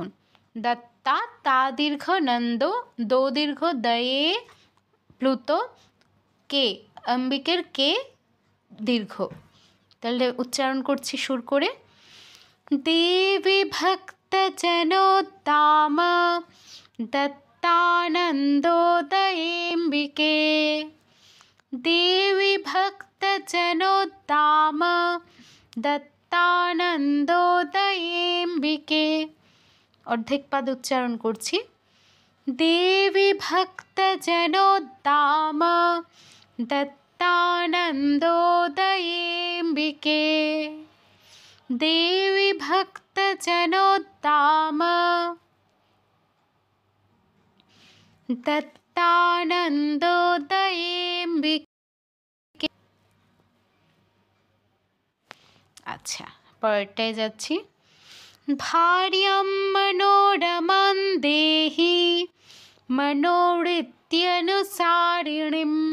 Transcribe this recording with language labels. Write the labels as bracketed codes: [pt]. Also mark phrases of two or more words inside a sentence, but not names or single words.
[bn] দত্তা তা দীর্ঘ, নন্দ দো দীর্ঘ, দয়ে প্লুত, কে অম্বিকের কে দীর্ঘ। তাহলে উচ্চারণ করছি সুর করে। [sa] দেবী ভক্ত জনোদ্দাম দত্তানন্দোদয়েম্বিকে। देवी भक्त जनोद्दाम दत्तानंदोदयेम्बिके। [bn] অর্ধেক পাদ উচ্চারণ করছি। [sa] देवी भक्त जनोद्दाम दत्तानंदोदयेम्बिके। देवी भक्त जनोद्दाम দত্তানন্দোদয়েম্বিকে। [bn] আচ্ছা পরেরটায় যাচ্ছি। [sa] ভার্যাম মনোরমাং দেহি মনোবৃত্ত্যনুসারিণীম।